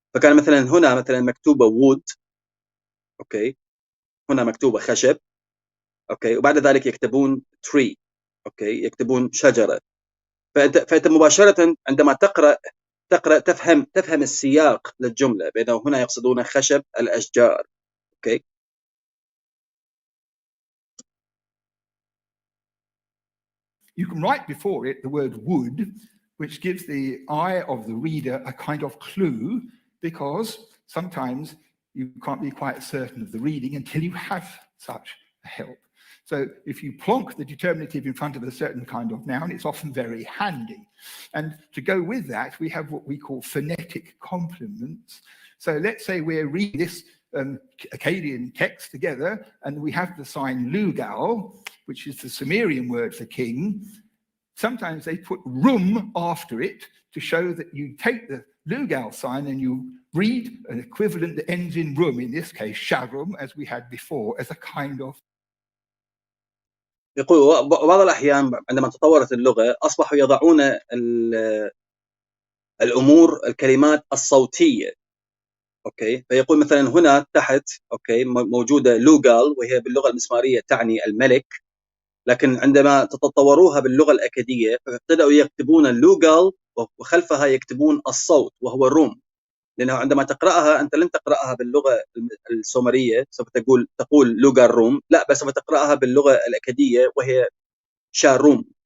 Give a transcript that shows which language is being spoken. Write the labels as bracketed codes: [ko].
[ar] فكان مثلا هنا مثلا مكتوبة wood، أوكي، هنا مكتوبة خشب، أوكي، وبعد ذلك يكتبون tree، أوكي، يكتبون شجرة. فأنت مباشرة عندما تقرأ تفهم السياق للجملة، بأنه هنا يقصدون خشب الأشجار، أوكي. [en] You can write before it the word would, which gives the eye of the reader a kind of clue, because sometimes you can't be quite certain of the reading until you have such a help. So if you plonk the determinative in front of a certain kind of noun, it's often very handy. And to go with that, we have what we call phonetic complements. So let's say we're reading this Akkadian text together, and we have the sign lugal, which is the Sumerian word for king. Sometimes they put rum after it to show that you take the lugal sign and you read an equivalent that ends in rum, in this case sharum, as we had before, as a kind of. [ar] يقول بعض الأحيان عندما تطورت اللغة أصبحوا يضعون الأمور الكلمات الصوتية. أوكي، فيقول مثلا هنا تحت أوكي موجودة لوغال، وهي باللغة المسمارية تعني الملك، لكن عندما تطوروها باللغة الأكادية فابتدأوا يكتبون اللوغال وخلفها يكتبون الصوت وهو الروم، لأنه عندما تقرأها أنت لن تقرأها باللغة السومرية سوف تقول لوغال روم، لا بس سوف تقرأها باللغة الأكادية وهي شاروم.